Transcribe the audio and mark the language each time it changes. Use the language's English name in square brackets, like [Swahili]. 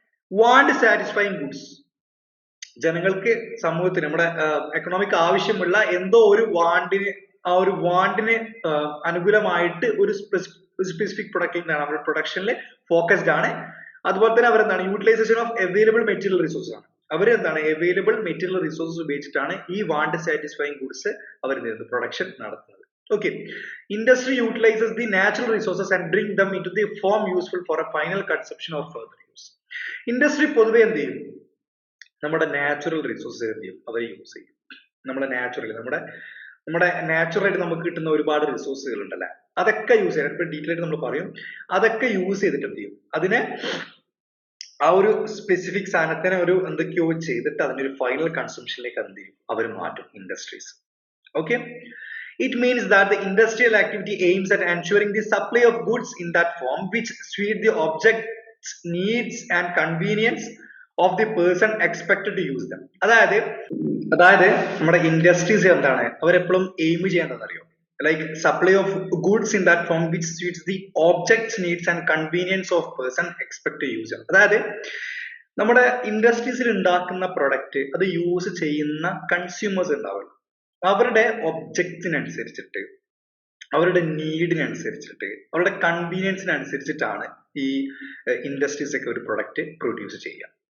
[Malayalam] Want satisfying goods, ജനങ്ങൾക്ക്, സമൂഹത്തിന്, നമ്മുടെ എക്കണോമിക് ആവശ്യമുള്ള എന്തോ ഒരു വാണ്ടിന്, ആ ഒരു വാണ്ടിന് അനുകൂലമായിട്ട് ഒരു സ്പെസിഫിക് പ്രൊഡക്റ്റിലാണ് അവരുടെ പ്രൊഡക്ഷനിൽ ഫോക്കസ്ഡ് ആണ്. അതുപോലെ തന്നെ അവരെന്താണ്, utilisation of available material resources ആണ്. അവരെന്താണ്, അവൈലബിൾ മെറ്റീരിയൽ റിസോഴ്സസ് ഉപയോഗിച്ചിട്ടാണ് ഈ വാണ്ട് സാറ്റിസ്ഫൈങ് ഗുഡ്സ് അവർ പ്രൊഡക്ഷൻ നടത്തുന്നത്. [English] Okay, industry utilizes the natural resources and bring them into the form useful for a final consumption or further use. [Malayalam] Industry പൊതുവെ എന്ത് ചെയ്യും, നമ്മുടെ natural resources എന്ത് ചെയ്യും, അവർ യൂസ് ചെയ്യും. നമ്മുടെ നാച്ചുറലി നമ്മുടെ നമ്മുടെ നാച്ചുറലായിട്ട് നമുക്ക് കിട്ടുന്ന ഒരുപാട് റിസോഴ്സുകൾ ഉണ്ടല്ലേ, അതൊക്കെ യൂസ് ചെയ്യാൻ ഇപ്പൊ ഡീറ്റെയിൽ ആയിട്ട് നമ്മൾ പറയും, അതൊക്കെ യൂസ് ചെയ്തിട്ട് എന്ത് ചെയ്യും, അതിനെ ആ ഒരു സ്പെസിഫിക് സാധനത്തിനെ ഒരു എന്തൊക്കെയോ ചെയ്തിട്ട് അതിന്റെ ഒരു ഫൈനൽ കൺസംഷനിലേക്ക് എന്ത് ചെയ്യും, അവർ മാറ്റും industries. [English] Okay, it means that the industrial activity aims at ensuring the supply of goods in that form which suit the object's needs and convenience of the person expected to use them. [Malayalam] അതായത് നമ്മുടെ industries എന്താണ് അവരെപ്പോഴും aim ചെയ്യേണ്ടതെന്ന് അറിയോ, [English] Like supply of goods in that form which suits the object's needs and convenience of person expect to use them. [Malayalam] അതായത് നമ്മുടെ ഇൻഡസ്ട്രീസിൽ ഉണ്ടാക്കുന്ന product അത് യൂസ് ചെയ്യുന്ന കൺസ്യൂമേഴ്സ് ഉണ്ടാവുമല്ലോ, അവരുടെ ഒബ്ജക്റ്റിനനുസരിച്ചിട്ട്, അവരുടെ നീഡിനനുസരിച്ചിട്ട്, അവരുടെ കൺവീനിയൻസിനനുസരിച്ചിട്ടാണ് ഈ ഇൻഡസ്ട്രീസ് ഒക്കെ ഒരു പ്രൊഡക്റ്റ് പ്രൊഡ്യൂസ് ചെയ്യുക.